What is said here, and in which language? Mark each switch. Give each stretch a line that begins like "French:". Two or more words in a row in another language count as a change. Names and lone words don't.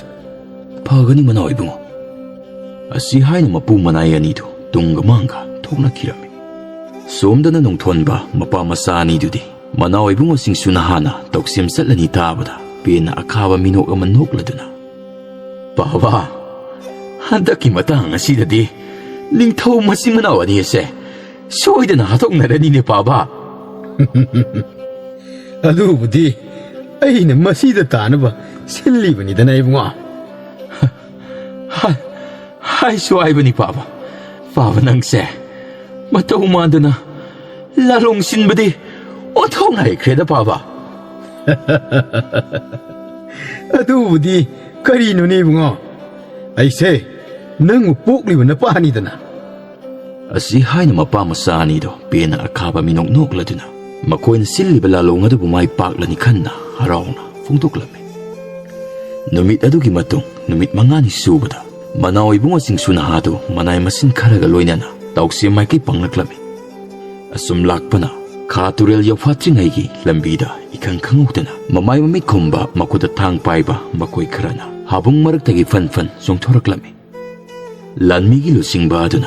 Manipuri: phagani manao ibungo asi haina mapu manai anidu tunga manga thokna kirame somdana nongthonba mapa masani dudi manao ibungo singsuna hana toksem satlani tabada pena akhaba minok aman nokladuna baba handaki matang asidadi lingthau masing manao ani ase soidana hathoknarani ne baba adubudi aina masida tanaba sillibani dana ibungo hai suaibani baba nangse matau mandana lalong sinbadi othong nai kreda baba adubudi karino ne ibungo aise nangu pokliba na pani dana asi haina mapa masani do pena akhaba minok nokladuna makoina silliba lalong adu mai paklani khanna harauna phungtoklame numit adugi matung numit mangani subada manao ibungo singsuna hadu manai masin kharaga loinana tawse maiki panglaklame asum lakpana khaturel yafatringai gi lambida ikhang khangudana mamai mami khumba makuda thang paiba makoi kharana habung maraktagi fan songthoraklame lanmi gi lusingba aduna